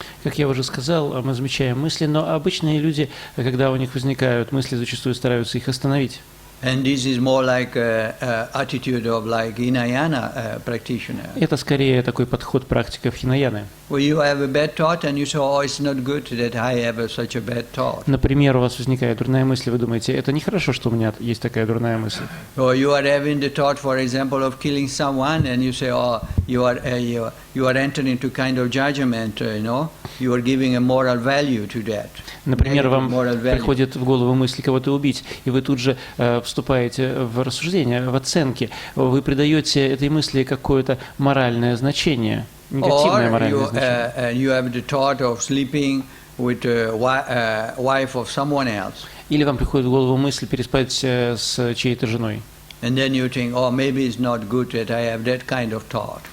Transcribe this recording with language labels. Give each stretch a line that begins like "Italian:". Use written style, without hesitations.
Russian: Как я уже сказал, мы замечаем мысли, но обычные люди, когда у них возникают мысли, зачастую стараются их остановить.
English: And this is more like attitude of like Hinayana practitioner.
Russian: Это скорее такой подход практиков хинаяны.
English: Well, you have a bad thought and you say, oh, it's not good that I have such a bad thought.
Russian: Например, у вас возникает дурная мысль, вы думаете, это нехорошо, что у меня есть такая дурная мысль.
English: Or you are having the thought, for example, of killing someone, and you say, oh, you are entering into kind of judgment, you are giving a moral value to that.
Russian: Например, вам приходит в голову мысль кого-то убить, и вы тут же вступаете в рассуждение, в оценки. Вы придаете этой мысли какое-то моральное значение, негативное моральное значение.
English: You have the thought of sleeping with the wife of someone else.
Russian: Или вам приходит в голову мысль переспать с чьей-то женой.
English: And then you think, oh, maybe it's not good that I have that kind of thought.